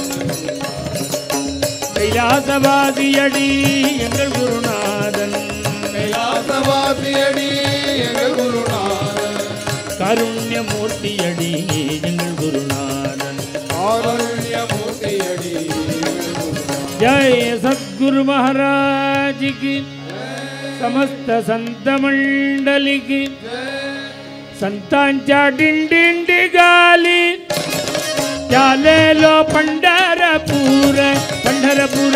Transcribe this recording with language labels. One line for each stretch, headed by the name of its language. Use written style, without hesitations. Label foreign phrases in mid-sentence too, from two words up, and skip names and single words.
Tamil: கைலாசவாசியடி எங்கள் குருநாதன் கைலாசவாசியடி எங்கள் குருநாதன் காருண்யமூர்த்தியடி எங்கள் குருநாதன் காருண்யமூர்த்தியடி எங்கள் குருநாதன்
Hindi: जय सद्गुरु महाराज की समस्त संत मंडली की
Marathi: संतांच्या दिंडी गाली चालेलो पंढरपूर पंढरपूर